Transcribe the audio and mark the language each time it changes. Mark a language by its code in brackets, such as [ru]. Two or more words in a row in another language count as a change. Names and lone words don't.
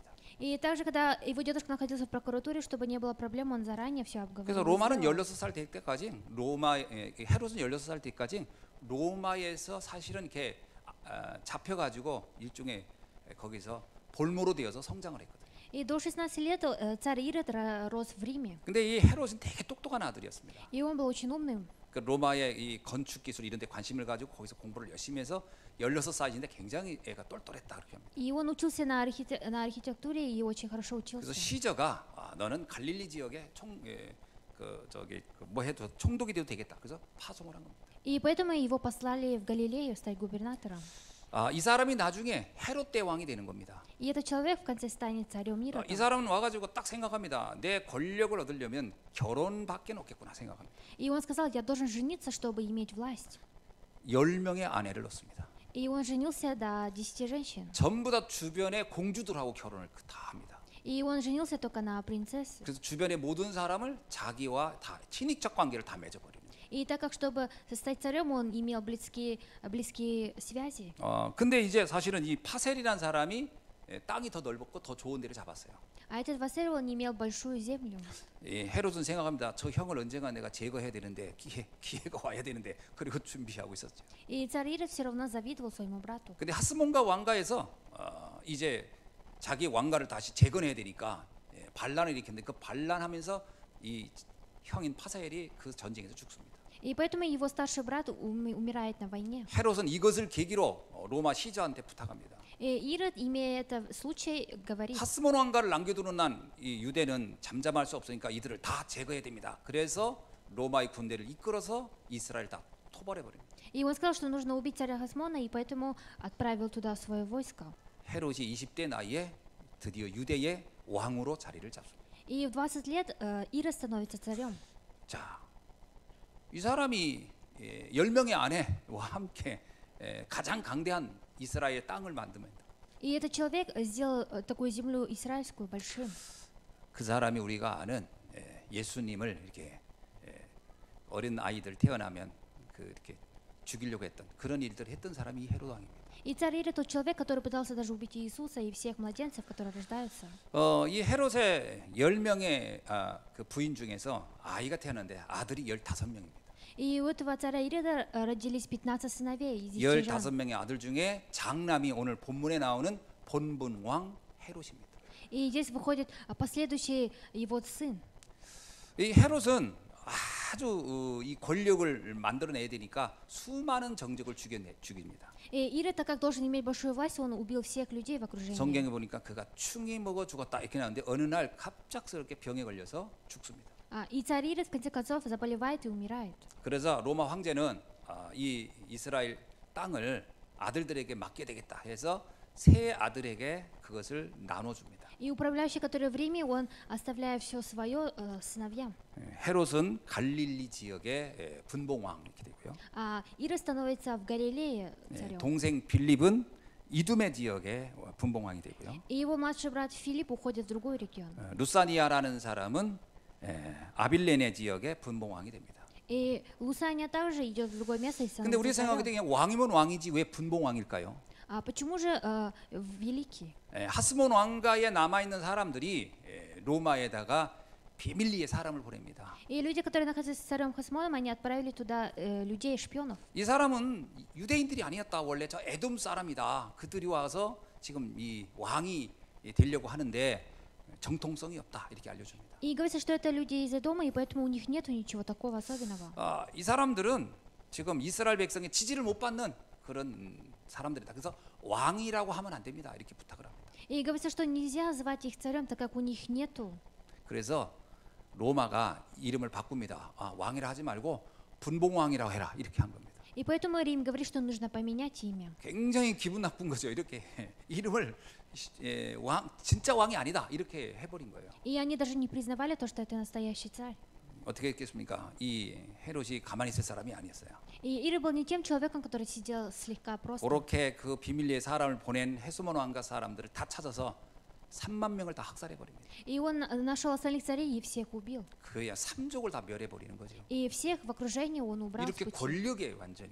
[ru] И также, когда его дедушка находился в прокуратуре, чтобы не было проблем, он заранее все обговорил. [ko] 그래서 로마는 16살 될 때까지 헤롯은 16살 때까지 로마에서 사실은 이렇게 잡혀가지고 일종의 거기서 볼모로 되어서 성장을 했거든요. [ru] И до 16 лет царь Ирод рос в Риме. [ko] 근데 이 헤롯은 되게 똑똑한 아들이었습니다. [ru] И он был очень умным. [ko] 그 로마의 이 건축 기술 이런 데 관심을 가지고 거기서 공부를 열심히 해서 16살인데 굉장히 애가 똘똘했다 그렇게 합니다. [ru] И он учился на архитектуре и очень хорошо [ko] 그래서 [ru] учился. [ko] 시저가 너는 갈릴리 지역의 뭐 해도 총독이 돼도 되겠다. 그래서 파송을 한 겁니다. [ru] И поэтому его послали в Галилею стать губернатором. [ko] 이 사람이 나중에 헤롯 대왕이 되는 겁니다. [ru] И этот человек в конце станет царем [ko] 이 [ru] Иродом. [ko] 사람은 와가지고 딱 생각합니다. 내 권력을 얻으려면 결혼밖에 없겠구나 생각합니다. [ru] И он сказал, я должен жениться, чтобы иметь власть. [ko] 10명의 아내를 얻습니다. [ru] И он женился до 10 женщин. [ko] 전부 다 주변의 공주들하고 결혼을 다 합니다. [ru] И он женился только на принцессе. [ko] 그래서 주변의 모든 사람을 자기와 다 친인척 관계를 다 맺어버립니다. [ru] И так как, чтобы стать царем, он имел близкие связи. [ko] 근데 이제 사실은 이 파셀이라는 사람이 땅이 더 넓었고 더 좋은 데를 잡았어요. [ru] А этот Василий, он имел большую землю. [ko] 헤롯은 생각합니다. 저 형을 언젠가 내가 제거해야 되는데 기회가 와야 되는데 그리고 준비하고 있었죠. [ru] И царь Ирод все равно завидовал своему брату. [ko] 근데 하스몬과 왕가에서 이제 자기 왕가를 다시 재건해야 되니까 반란을 일으켰는데 그 반란하면서 이 형인 파사엘이 그 전쟁에서 죽습니다. [ru] И поэтому его старший брат умирает на войне. [ko] 헤롯은 이것을 계기로 로마 시저한테 부탁합니다. [ru] И Ирод, имея это случай, говорит: [ko] 하스몬 왕가를 남겨두는 한 이 유대는 잠잠할 수 없으니까 이들을 다 제거해야 됩니다. 그래서 로마의 군대를 이끌어서 이스라엘 다 토벌해 버립니다. [ru] И он сказал, что нужно убить царя Хасмона, и поэтому отправил туда свое войско. [ko] 헤롯이 20대 나이에 드디어 유대의 왕으로 자리를 잡습니다. [ru] И в 20 лет Ирод становится царем. [ko] 자, 이 사람이 10명의 아내와 함께 가장 강대한 이스라엘의 땅을 만듭니다. [ru] И этот человек сделал такую землю израильскую большим. [ko] 그 사람이 우리가 아는 예수님을 이렇게 어린 아이들 태어나면 그 이렇게 죽이려고 했던 그런 일들을 했던 사람이 이 헤롯 왕입니다. [ru] И царь Ирод тот человек, который пытался даже убить Иисуса и всех младенцев, которые рождаются. [ko] 이 헤롯의 10명의 그 부인 중에서 아이가 태어났는데 아들이 15명입니다. [ru] И у этого царя Ирода родились 15 сыновей из 10 жен. [ko] 15명의 아들 중에 장남이 오늘 본문에 나오는 본분 왕 헤롯입니다. [ru] И здесь выходит последующий его сын. [ko] 이 헤롯은 아주 이 권력을 만들어내야 되니까 수많은 정적을 죽입니다. [ru] И Ирод, так как должен иметь большую власть, он убил всех людей в окружении. [ko] 성경에 보니까 그가 충이 먹어 죽었다 이렇게 나오는데 어느 날 갑작스럽게 병에 걸려서 죽습니다. [ru] И царь Ирод в конце концов заболевает и умирает. [ko] 그래서 로마 황제는 이 이스라엘 땅을 아들들에게 맡게 되겠다 해서 세 아들에게 그것을 나눠줍니다. [ru] И управляющий, который в Риме, он оставляя все свое сыновьям. [ko] 헤롯은 갈릴리 지역의 분봉왕 이렇게 되고요. [ru] Ирод становится в Галилее царем. [ko] 동생 빌립은 이두메 지역의 분봉왕이 되고요. [ru] И его младший брат Филипп уходит в другой регион. [ko] 루사니아라는 사람은 아빌레네 지역의 분봉왕이 됩니다. [ru] И Лусания также идет в другое место и [ko] 근데 우리 [ru] становится [ko] 생각할 때 [ru] царем. [ko] 그냥 왕이면 왕이지 왜 분봉왕일까요? [ru] Почему же великий? [ko] 하스몬 왕가에 남아 있는 사람들이 로마에다가 비밀리에 사람을 보냅니다. [ru] И люди, которые находятся с царем Хасмоном, они отправили туда людей, шпионов. [ko] 이 사람은 유대인들이 아니었다. 원래 저 에돔 사람이다. 그들이 와서 지금 이 왕이 되려고 하는데 정통성이 없다. 이렇게 알려줍니다. [ru] И говорится, что это люди из Эдома, и поэтому у них нету ничего такого особенного. [ko] 이 사람들은 지금 이스라엘 백성의 지지를 못 받는 그런 사람들이다. 그래서 왕이라고 하면 안 됩니다. 이렇게 부탁을 합니다. [ru] И говорится, что нельзя звать их царем, так как у них нету. [ko] 그래서 로마가 이름을 바꿉니다. 왕이라 하지 말고 분봉왕이라고 해라. 이렇게 한 겁니다. [ru] И поэтому Рим говорит, что нужно поменять имя. [ko] 굉장히 기분 나쁜 거죠. 이렇게 이름을 왕 진짜 왕이 아니다. 이렇게 해버린 거예요. [ru] И они даже не признавали то, что это настоящий царь. [ko] 어떻게 했겠습니까? 이 헤롯이 가만히 있을 사람이 아니었어요. [ru] И Ирод был не тем человеком, который сидел слегка просто. [ko] 그렇게 그 비밀리에 사람을 보낸 헤스몬 왕가 사람들을 다 찾아서 3만 명을 다 학살해 버립니다. [ru] И он нашел остальных царей и всех убил. [ko] 그야 삼족을 다 멸해 버리는 거죠. [ru] И всех в окружении он убрал с [ko] 이렇게 [ru] пути. [ko] 권력에 완전히